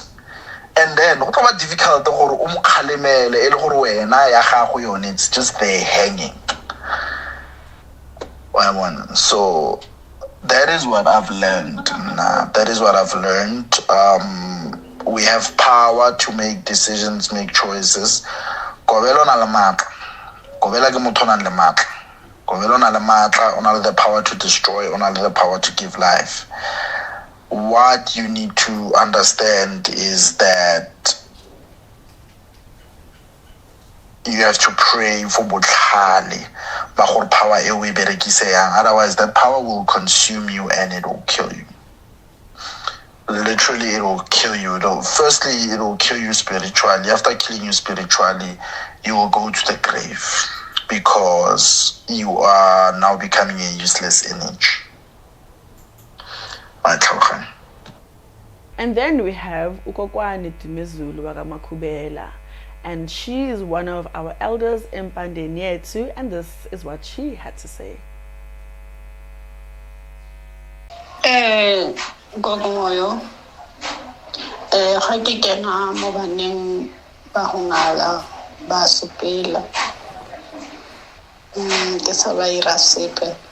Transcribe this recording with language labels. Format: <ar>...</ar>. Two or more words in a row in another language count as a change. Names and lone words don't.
<en>And then what about difficult it's just there hanging. So that is what I've learned. That is what I've learned. We have power to make decisions, make choices.</en> <tn>Gobela na le matla. Gobela ke motho na le matla. Gobela na le matla, o na le</tn> <en>the power to destroy,</en> <tn>o na le</tn> <en>the power to give life. What you need to understand is that you have to pray for</en> <tn>botlhale ba gore power e o e berekisang,</tn> <en>otherwise that power will consume you and it will kill you. Literally it will kill you. Firstly it will kill you spiritually. After killing you spiritually, you will go to the grave because you are now becoming a useless image. And then we have Kokwane Dumezulu Gobela, and she is one of our elders in Pandenyetsu, and this is what she had to say.</en> <tn>Gogo Moyo, ga ke kena mo baneng ba go ngala ba sepela, ke sa ba ira sepe.</tn>